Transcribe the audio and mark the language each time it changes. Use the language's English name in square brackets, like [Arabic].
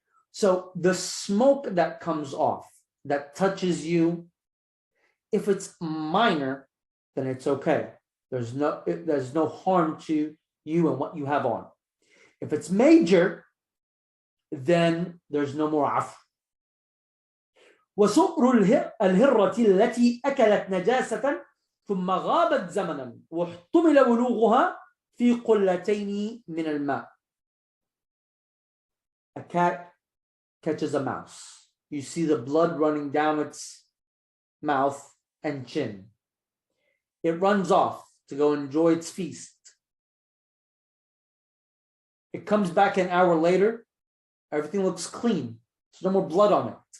[English] So the smoke that comes off, that touches you, if it's minor, then it's okay. There's no harm to you and what you have on. If it's major, then there's no more afu. [Arabic] وسؤر الهرة التي أكلت نجاسة ثم غابت زمنا واحتمل بلوغها في قلتين من الماء. [English] A cat catches a mouse. You see the blood running down its mouth and chin. It runs off to go enjoy its feast. It comes back an hour later. Everything looks clean. There's no more blood on it.